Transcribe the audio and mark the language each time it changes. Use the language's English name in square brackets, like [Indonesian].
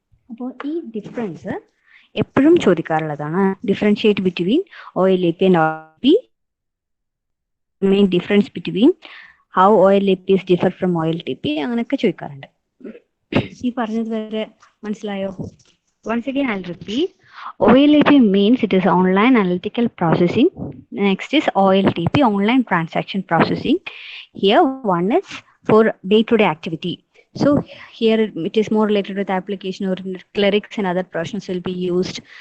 [Malayalam] അപ്പോൾ ഈ ഡിഫറൻസ് എപ്പോഴും ചോദിക്കാറുള്ളതാണ്. [English] Differentiate between OLAP and OLTP. Main difference between how OLAPs differ from OLTP [Malayalam] അങ്ങനെയൊക്കെ ചോദിക്കാറുണ്ട്. ഈ പറഞ്ഞത് വരെ മനസ്സിലായോ? [English] Once again I'll repeat. OLAP means it is online analytical processing. Next is OLTP, online transaction processing. Here one is for day-to-day activity. So here it is more related with application or clerics and other professions will be used.